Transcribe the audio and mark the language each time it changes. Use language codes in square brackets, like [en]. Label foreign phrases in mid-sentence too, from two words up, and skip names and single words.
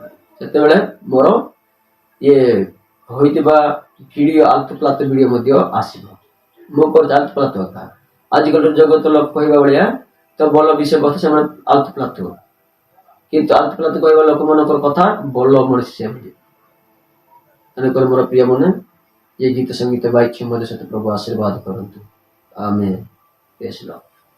[or] ସେତେବେଳେ ମୋର ଇଏ ହୋଇଥିବା ଭିଡିଓ, ଆଲତୁ ପ୍ଲାତ ଭିଡିଓ ମଧ୍ୟ ଆସିବ। ମୁଁ କରୁଛି ଆଲତୁ ପ୍ଲାତ କଥା। ଆଜିକାଲି ଜଗତ ଲୋକ କହିବା ଭଳିଆ ତ ଭଲ ବିଷୟ କଥା ସେମାନେ ଆଲତୁ ପ୍ଲାତ, କିନ୍ତୁ ଆଲତୁ ପ୍ଲାତ କହିବା ଲୋକମାନଙ୍କର କଥା ଭଲ ମଣିଷ ସେମିତି। ତେଣୁକରି ମୋର ପ୍ରିୟ ମନେ, [hi] ये गीत संगीत [or] ବାଇକ୍ ମଧ୍ୟ ସହିତ ପ୍ରଭୁ ଆଶୀର୍ବାଦ କରନ୍ତୁ। ଆମେନ୍। [en] Praise the Lord.